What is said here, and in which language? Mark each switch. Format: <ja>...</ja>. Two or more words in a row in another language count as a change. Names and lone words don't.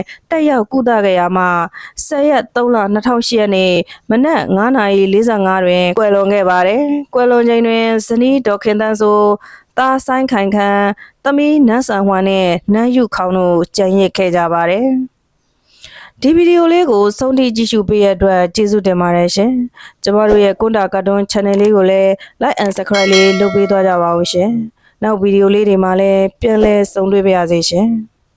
<my>တက်ရောက်ကုသခဲ့ရမှ10ရက်3လ2008ရက်နေ့မနက်9:45တွင်ကွယ်လွန်ခဲ့ပါတယ်။ကွယ်လွန်ချိန်တွင်ဇနီးဒေါ်ခင်တန်းစိုးသားဆိုင်ခိုင်ခန်းသမီးနန်းဆန်ဟွမ်နဲ့နန်းယူခေါင်တို့ကြံရစ်ခဲ့ကြပါတယ်။ဒီဗီဒီယိုလေးကိုဆုံးထိကြည့်ရှုပေးရတဲ့အတွက်ကျေးဇူးတင်ပါတယ်ရှင်။ကျမတို့ရဲ့ကွန်တာကာတွန်း channel လေးကိုလည်း</my> <en>like and subscribe</en> <my>လေးလုပ်ပေးသွားကြပါဦးရှင်။နောက်ဗီဒီယိုလေးတွေမှာလည်းပြန်လည်ဆုံတွေ့ပါရစေရှင်။</my>